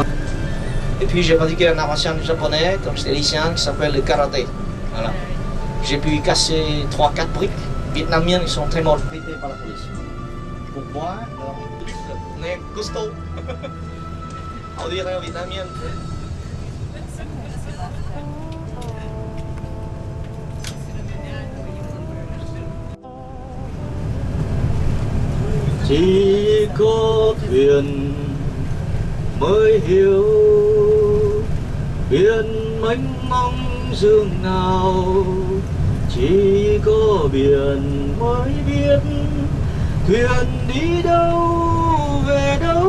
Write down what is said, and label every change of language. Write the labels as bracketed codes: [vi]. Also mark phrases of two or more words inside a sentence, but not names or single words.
[fr] Et puis j'ai pratiqué un art martial japonais, comme j'étais lycéen, qui s'appelle le karaté. Voilà. J'ai pu casser 3-4 briques vietnamiennes qui sont très mal traitées par la police. Pourquoi? On est costaud. On dirait en vietnamien. [vi] Chỉ có thuyền mới hiểu biển mênh mông dương nào, chỉ có biển mới biết thuyền đi đâu về đâu.